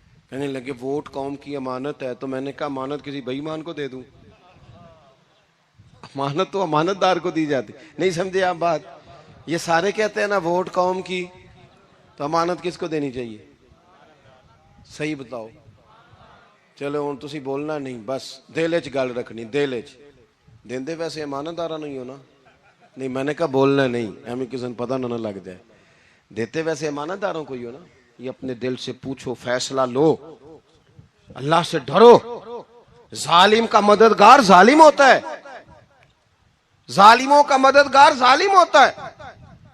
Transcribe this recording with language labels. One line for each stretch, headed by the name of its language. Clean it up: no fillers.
Urdu: کہنے لگے ووٹ قوم کی امانت ہے. تو میں نے کہا امانت کسی بے ایمان کو دے دوں؟ امانت تو امانت دار کو دی جاتی. نہیں سمجھے آپ بات؟ یہ سارے کہتے ہیں نا ووٹ قوم کی, تو امانت کس کو دینی چاہیے؟ صحیح بتاؤ.
Punjabi: چلو ہوں تسی بولنا نہیں, بس دل چ گل رکھنی, دل چ دیندے ویسے امانت دارا نہیں ہونا.
Urdu: نہیں میں نے کہا بولنا نہیں, ہمیں کسی نے پتہ نہ لگ جائے. دیتے ویسے امانت داروں کو ہی ہو نا. یہ اپنے دل سے پوچھو, فیصلہ لو, اللہ سے ڈرو. ظالم کا مددگار ظالم ہوتا ہے, ظالموں کا مددگار ظالم ہوتا ہے.